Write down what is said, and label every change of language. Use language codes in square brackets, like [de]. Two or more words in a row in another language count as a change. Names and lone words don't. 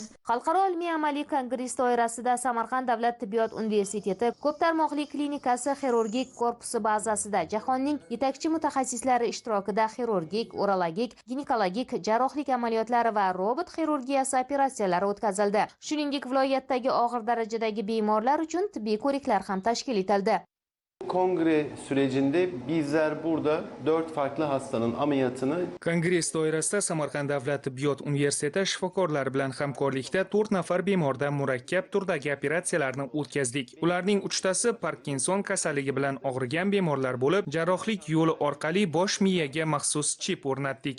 [uz] Xalqaro ilmiy amaliy kongress doirasida Samarqand davlat tibbiyot universiteti ko'p tarmoqli klinikasi xirurgik korpusi bazasida jahonning yetakchi mutaxassislari ishtirokida xirurgik, urologik, ginekologik, jarrohlik amaliyotlari va robot xirurgiyasi operatsiyalari o'tkazildi. Shuningdek, viloyatdagi og'ir darajadagi bemorlar uchun tibbiy ko'riklar ham tashkil etildi. [tr] Kongre sürecinde bizler burada 4 farklı hastanın ameliyatını [uz] Kongress doirasida Samarqand davlat tibbiyot universiteti shifokorlari bilan hamkorlikda 4 nafar bemorda murakkab turdagi operatsiyalarni o'tkazdik. Ularning 3tasi Parkinson kasalligi bilan og'rigan bemorlar bo'lib, jarrohlik yo'li orqali bosh miyaga maxsus chip o'rnatdik.